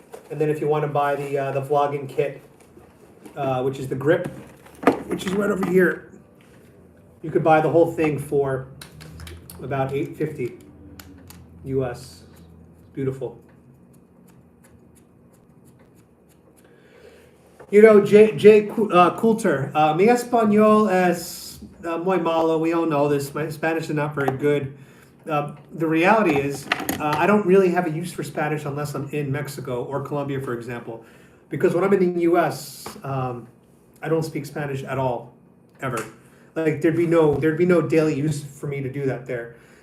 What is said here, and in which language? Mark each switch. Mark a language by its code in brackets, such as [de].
[en] And then if you want to buy the vlogging kit, which is the grip, which is right over here, you could buy the whole thing for about $850 US. Beautiful. You know, [es] Jay Coulter, mi español es muy malo. [en] We all know this. My Spanish is not very good. The reality is, I don't really have a use for Spanish unless I'm in Mexico or Colombia, for example. Because when I'm in the U.S., I don't speak Spanish at all, ever. Like there'd be no daily use for me to do that there.